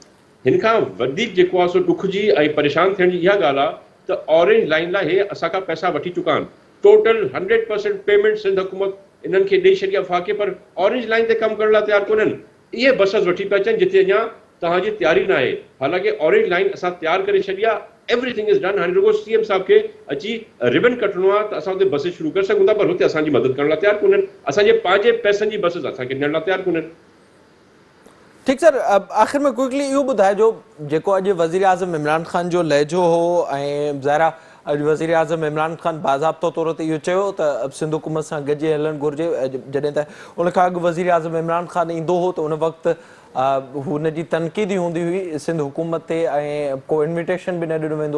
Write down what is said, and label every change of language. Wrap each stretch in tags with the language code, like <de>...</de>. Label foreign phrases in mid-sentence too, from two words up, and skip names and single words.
<sd>हिन खां वधीक जेको आहे सो ॾुख जी ऐं परेशान थियण जी इहा ॻाल्हि आहे त ऑरेंज लाइन लाइ हे असांखां पैसा वठी चुका आहिनि। टोटल 100% पेमेंट सिंध हुकूमत इन्हनि खे ॾेई छॾी आहे वफ़ाक़े, पर ऑरेंज लाइन ते कमु करण लाइ तयारु कोन्हनि। इहे बसिस वठी पिया अचनि जिते अञा तव्हांजी तयारी न आहे। हालांकि ऑरेंज लाइन असां तयारु करे छॾी आहे,</sd> <en>Everything is done.</en> <sd>हाणे रुगो सीएम साहब खे अची रिबन कटणो आहे त असां हुते बसिस शुरू करे सघूं था, पर हुते असांजी मदद करण लाइ तयारु कोन्हनि। असांजे पंहिंजे पैसनि जी बसिस असांखे ॾियण लाइ तयारु कोन्हनि।</sd> <ur>ٹھیک سر، اب آخر میں</ur> <sd>क्विकली इहो ॿुधाइजो जेको अॼु वज़ीर आज़म इमरान ख़ान जो लहजो हो ऐं ज़ाहिरा अॼु वज़ीर आज़म इमरान ख़ान बाज़ाब्तो तौर ते इहो चयो त सिंध हुकूमत सां गॾिजी हलणु घुरिजे, जॾहिं त उन खां अॻु वज़ीर आज़म इमरान ख़ान ईंदो हो त उन वक़्तु हुनजी तनक़ीदी हूंदी हुई सिंध हुकूमत ते ऐं को इन्विटेशन बि न ॾिनो वेंदो।</sd>